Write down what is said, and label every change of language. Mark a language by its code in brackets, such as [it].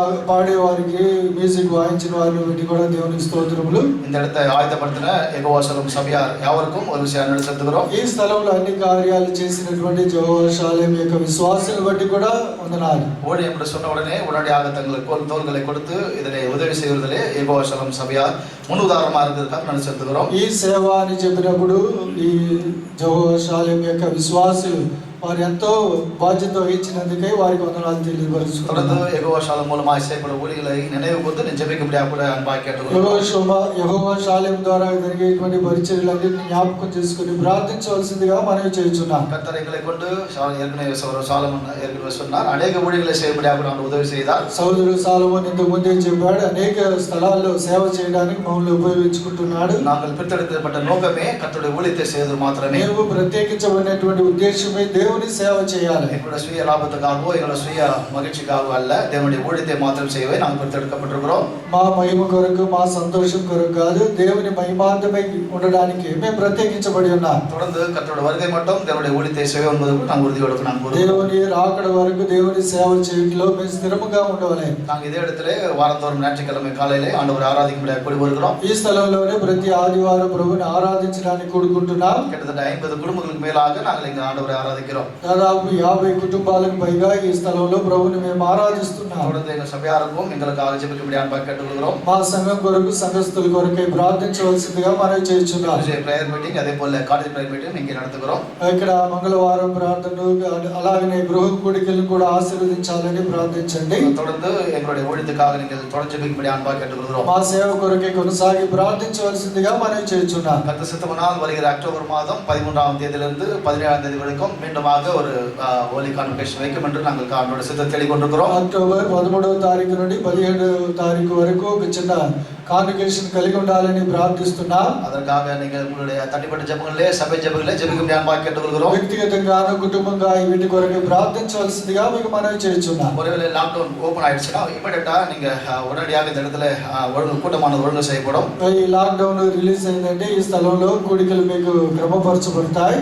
[te] పాడేవారికి music వాయించిన వారిని బట్టి కూడా దేవునికి స్తోత్రములు. [ta] இந்த இடத்தை ஆயத்தப்படுத்தின யெகோவா ஷாலேம் சபையார் யாவருக்கும் ஒரு விஷயம் நன்றி செலுத்துகிறோம். [te] ఈ స్థలంలో అన్ని కార్యాలు చేసినటువంటి యెహోవా షాలేం యొక్క విశ్వాసాలను బట్టి కూడా వందనాలు. [ta] ஊழியம் என்று சொன்ன உடனே உடனடியாக தங்களுக்கு தோள்களை கொடுத்து இதனை உதவி செய்வதிலே யெகோவா ஷாலேம் சபையார் முன் உதாரணமாக இருக்கிறதுக்காக நன்றி செலுத்துகிறோம். [te] ఈ సేవ అని చెప్పినప్పుడు ఈ యెహోవా షాలేం యొక్క విశ్వాసులు వారు ఎంతో బాధ్యత వహించినందుకై వారికి వందనాలు తెలియపరుచుకుంటున్నాను. [ta] தொடர்ந்து யெகோவா ஷாலேம் மூலமாக செய்யப்படும் ஊழியர்களை நினைவு கூர்ந்து [te] నేను [ta] ஜெபிக்கும்படியாக கூட அன்பாக கேட்டுக்கொள்கிறோம். [te] యెహోవా షాలేం ద్వారా జరిగేటువంటి పరిచర్యలన్నింటినీ జ్ఞాపకం చేసుకుని ప్రార్థించవలసిందిగా మనవి చేయుచున్నాం. [ta] கர்த்தர் எங்களை கொண்டு ஏற்கனவே சாலமன் ஏற்கனவே சொன்னார் அநேக ஊழியர்களை செய்யும்படியாக கூட அவர் உதவி செய்தார். [te] సోదరుడు సాలమోన్ ఇంతకు ముందే చెప్పాడు అనేక స్థలాల్లో సేవ చేయడానికి మమ్మల్ని ఉపయోగించుకుంటున్నాడు. [ta] நாங்கள் பிரித்தெடுக்கப்பட்ட நோக்கமே கர்த்தருடைய ஊழியத்தை செய்வது மாத்திரமே. [te] మేము ప్రత్యేకించబడినటువంటి ఉద్దేశమే దేవుని సేవ చేయాలి. [ta] எங்களுடைய சுய லாபத்துக்காகவோ எங்களுடைய சுய மகிழ்ச்சிக்காகவோ அல்ல, தேவனுடைய ஊழியத்தை மாத்திரம் செய்யவே நாங்கள் பிரித்தெடுக்கப்பட்டிருக்கிறோம். [te] మా మహిమ కొరకు మా సంతోషం కొరకు కాదు, దేవుని మహిమార్థమై ఉండడానికి మేము ప్రత్యేకించబడి ఉన్నాం. [ta] தொடர்ந்து கர்த்தருடைய வருகை மட்டும் தேவனுடைய ஊழியத்தை செய்ய என்பதற்கு நாங்கள் உறுதியோடு நாங்கள் [te] దేవుని రాకడ వరకు దేవుని సేవ చేయడంలో మేము స్థిరముగా ఉండవాలి. [ta] நாங்கள் இதே இடத்துல வாரந்தோறும் ஞாயிற்றுக்கிழமை காலையிலே ஆண்டவரை ஆராதிக்கும்படியாக கூடி வருகிறோம். [te] ఈ స్థలంలోనే ప్రతి ఆదివారం ప్రభువుని ఆరాధించడానికి కూడుకుంటున్నాం. [ta] கிட்டத்தட்ட 50 குடும்பங்களுக்கு மேலாக நாங்கள் இங்கே ஆண்டவரை ஆராதிக்கிறோம். [te] దాదాపు 50 కుటుంబాలకు పైగా ఈ స్థలంలో ప్రభువుని మేము ఆరాధిస్తున్నాం. [ta] தொடர்ந்து எங்கள் சபையாருக்கும் எங்களுக்காக ஜெபிக்கும்படியாக அன்பாக கேட்டுக்கொள்கிறோம். [te] మా సంఘం కొరకు సంఘస్థుల కొరకై ప్రార్థించవలసిందిగా మనవి చేయుచున్నాం. [ta] பிரேயர் மீட்டிங் அதே போல காலேஜ் பிரேயர் மீட்டிங் இங்கே நடத்துகிறோம். [te] ఇక్కడ మంగళవారం ప్రార్థనలు అలాగనే గృహ కూడికలను కూడా ఆశీర్వదించాలని ప్రార్థించండి. [ta] தொடர்ந்து எங்களுடைய ஊழியத்துக்காக நீங்கள் தொடர்ந்து ஜெபிக்கும்படி அன்பாக கேட்டுக்கொள்கிறோம். [te] మా సేవ కొరకై కొనసాగి ప్రార్థించవలసిందిగా మనవి చేయుచున్నాం. [ta] கர்த்தர் சித்தமானால் வருகிற அக்டோபர் மாதம் 13ஆம் தேதியிலிருந்து 17ஆம் தேதி வரைக்கும் மீண்டுமாக ஒரு ஹோலி கான்வகேஷன் வைக்கும் என்று நாங்கள் அவருடைய சித்தத்தை தேடிக்கொண்டிருக்கிறோம். [te] అక్టోబర్ 13వ తారీఖు నుండి 17వ తారీఖు వరకు ఒక చిన్న కాన్వకేషన్ కలిగి ఉండాలని ప్రార్థిస్తున్నాం. [ta] அதற்காக நீங்கள் உங்களுடைய தனிப்பட்ட ஜெபங்களிலே சபை ஜெபங்களிலே ஜெபிக்கும்படி அன்பாக கேட்டுக்கொள்கிறோம். [te] వ్యక్తిగతంగాను కుటుంబంగా వీటి కొరకు ప్రార్థించవలసిందిగా మీకు మనవి చేయుచున్నాం. [ta] ஒருவேளை லாக்டவுன் ஓபன் ஆயிடுச்சுன்னா இமிடியேட்டா நீங்க உடனடியாக இந்த இடத்துல கூட்டமானது ஒழுங்கு செய்யப்படும். [te] ఈ లాక్డౌన్ రిలీజ్ అయిందంటే ఈ స్థలంలో కూడికలు మీకు క్రమపరచబడతాయి.